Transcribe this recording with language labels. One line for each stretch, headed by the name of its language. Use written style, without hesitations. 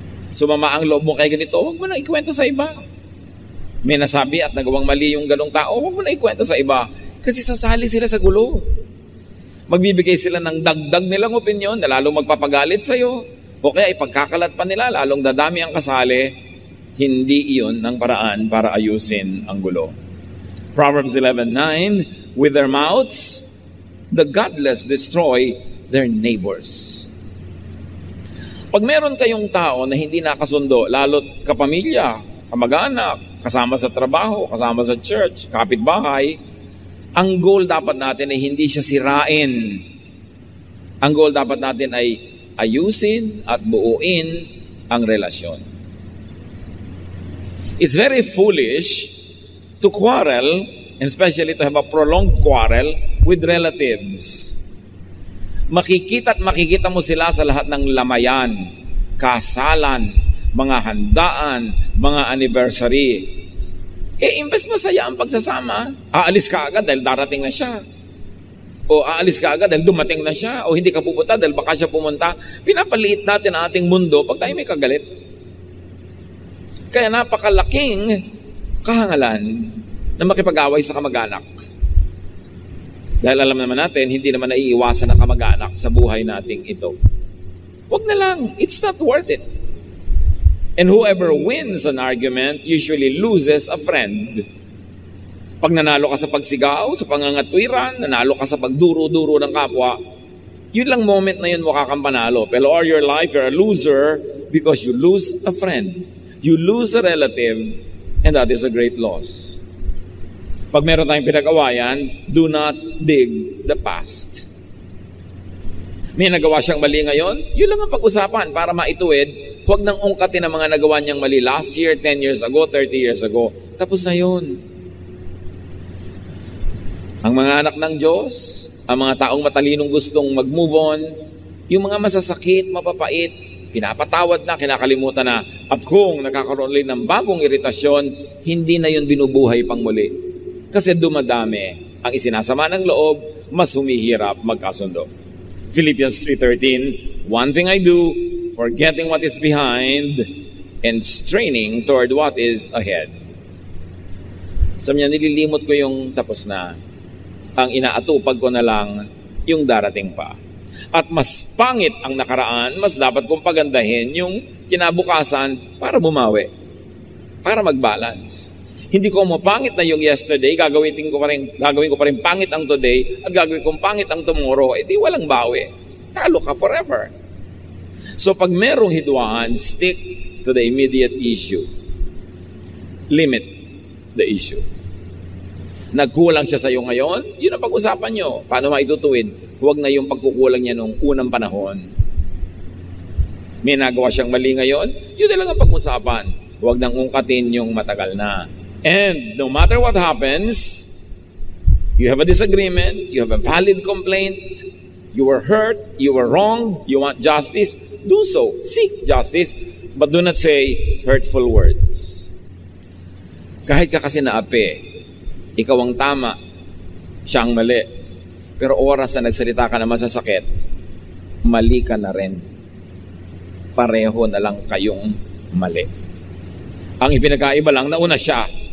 Filipino: Sumama ang loob mo kay ganito, huwag mo na ikwento sa iba. May nasabi at nagawang mali yung ganong tao, huwag mo na ikwento sa iba. Kasi sasali sila sa gulo. Magbibigay sila ng dagdag nilang opinyon na lalong magpapagalit sa'yo. O kaya ipagkakalat pa nila, lalong dadami ang kasali. Hindi iyon ng paraan para ayusin ang gulo.
English: Proverbs 11:9, with their mouths, the godless destroy their neighbors.
Filipino: Pag meron kayong tao na hindi nakasundo, lalo't kapamilya, kamag-anak, kasama sa trabaho, kasama sa church, kapitbahay, ang goal dapat natin ay hindi siya sirain. Ang goal dapat natin ay ayusin at buuin ang relasyon.
English: It's very foolish to quarrel, and especially to have a prolonged quarrel with relatives.
Filipino: Makikita mo sila sa lahat ng lamayan, kasalan, mga handaan, mga anniversary. Imbes masaya ang pagsasama, aalis ka agad dahil darating na siya. O aalis ka agad dahil dumating na siya. O hindi ka pupunta dahil baka siya pumunta. Pinapaliit natin ang ating mundo pag tayo may kagalit. Kaya napakalaking kahangalan na makipag-away sa kamag-anak. Dahil alam naman natin, hindi naman naiiwasan ng kamag-anak sa buhay nating ito. Huwag na lang.
English: It's not worth it. And whoever wins an argument usually loses a friend.
Filipino: Pag nanalo ka sa pagsigaw, sa pangangatwiran, nanalo ka sa pagduro-duro ng kapwa, yun lang moment na yun mukha kang panalo. Pero
English: all your life, you're a loser because you lose a friend. You lose a relative, and that is a great loss.
Filipino: Pag meron tayong pinag-awayan,
English: do not dig the past.
Filipino: May nagawa siyang mali ngayon, yun lang ang pag-usapan para maituwid. Huwag nang ungkatin ang mga nagawa niyang mali last year, 10 years ago, 30 years ago. Tapos na yun. Ang mga anak ng Diyos, ang mga taong matalinong gustong mag-move on, yung mga masasakit, mapapait, pinapatawad na, kinakalimutan na. At kung nakakaroon ulit ng bagong iritasyon, hindi na yun binubuhay pang muli. Kasi dumadami ang isinasama ng loob, mas humihirap magkasundo. Philippians 3:13, one thing I do, forgetting what is behind and straining toward what is ahead. Sabi niya, nililimot ko yung tapos na. Ang inaatupag ko na lang yung darating pa. At mas pangit ang nakaraan, mas dapat kong pagandahin yung kinabukasan para bumawi. Para mag-balance. Hindi ko mapangit na yung yesterday, gagawin ko pa rin pangit ang today, at gagawin kong pangit ang tomorrow, di walang bawi. Talo ka forever. So pag merong hidwaan,
English: stick to the immediate issue. Limit the issue.
Filipino: Nagkulang siya sa iyo ngayon, yun ang pag-usapan nyo. Paano maitutuwid? Huwag na yung pagkukulang niya nung unang panahon. May nagawa siyang mali ngayon, yun na lang ang pag-usapan. Huwag nang ungkatin yung matagal na.
English: And no matter what happens, you have a disagreement, you have a valid complaint, you were hurt, you were wrong, you want justice, do so. Seek justice, but do not say hurtful words.
Filipino: Kahit ka kasi naapi, ikaw ang tama, siya ang mali. Pero oras na nagsalita ka na masasakit, mali ka na rin. Pareho na lang kayong mali. Ang ipinagkaiba lang, nauna siya.